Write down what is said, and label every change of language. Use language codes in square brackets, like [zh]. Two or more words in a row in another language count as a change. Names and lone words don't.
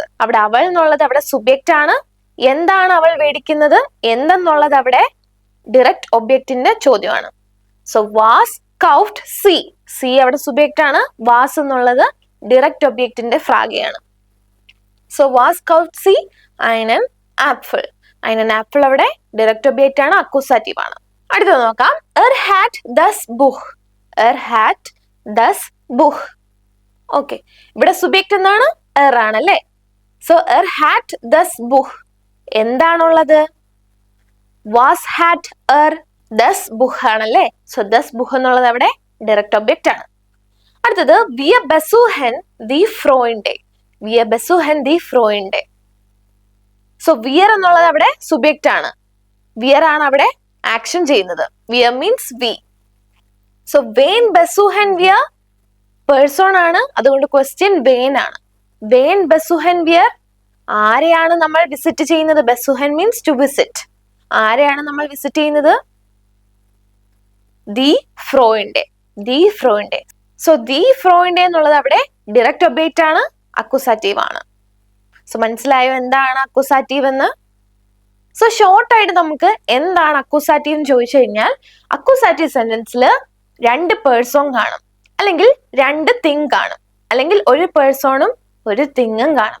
[ml] അവിടെ അവൾ എന്നുള്ളത് അവിടെ സുബ്ജക്റ്റ് ആണ്. എന്താണ് അവൾ മേടിക്കുന്നത് എന്തെന്നുള്ളത് അവിടെ [en] direct object [ml] ചോദ്യമാണ്. [de] സോ was kauft sie. Sie [ml] അവിടെ സുബ്ജക്റ്റ് ആണ്. വാസ് എന്നുള്ളത് [en] direct object [ml] ഫ്രാഗയാണ്. [de] സോ was kauft sie einen ആപ്പിൾ. [ml] einen ആപ്പിൾ അവിടെ [en] direct object [ml] ആണ്, അക്യൂസാറ്റീവ് ആണ്. അടുത്തത് നോക്കാം. [de] hat das Buch. hat das Buch. [ml] ഓക്കെ, ഇവിടെ സുബ്ജക്റ്റ് എന്താണ്? ആണല്ലേ. [de] സോ hat das Buch. എന്താണുള്ളത്? was hat das Buch ആണല്ലേ. [ml] സോ [de] das Buch [ml] എന്നുള്ളത് അവിടെ [en] direct object [ml] ആണ്. അടുത്തത് [de] wir besuchen die Freunde. wir besuchen die Freunde. [ml] സോ wir എന്നുള്ളത് അവിടെ സുബ്ജക്റ്റ് ആണ്. wir ആണ് അവിടെ ആക്ഷൻ ചെയ്യുന്നത്. [en] wir മീൻസ് we. [ml] സോ [de] wen besuchen wir [ml] പേഴ്സൺ ആണ്, അതുകൊണ്ട് ക്വസ്റ്റ്യൻ wen ആണ്. [de] wen besuchen wir? [ml] ആരെയാണ് നമ്മൾ വിസിറ്റ് ചെയ്യുന്നത്? besuchen മീൻസ് [en] to visit. [ml] ആരെയാണ് നമ്മൾ വിസിറ്റ് ചെയ്യുന്നത്? [de] die Freunde. die Freunde. [ml] സോ [de] die Freunde [ml] എന്നുള്ളത് അവിടെ [en] direct object [ml] ആണ്, അക്യൂസാറ്റീവ് ആണ്. സോ മനസ്സിലായോ എന്താണ് അക്യൂസാറ്റീവ് എന്ന്? സോ ഷോർട്ട് ആയിട്ട് നമുക്ക് എന്താണ് അക്യൂസാറ്റീവ് എന്ന് ചോദിച്ചു കഴിഞ്ഞാൽ, അക്യൂസാറ്റീവ് സെന്റൻസിൽ രണ്ട് പേഴ്സൺ കാണും, അല്ലെങ്കിൽ രണ്ട് തിങ് കാണും, അല്ലെങ്കിൽ ഒരു പേഴ്സണും ഒരു തിങ്ങും കാണും.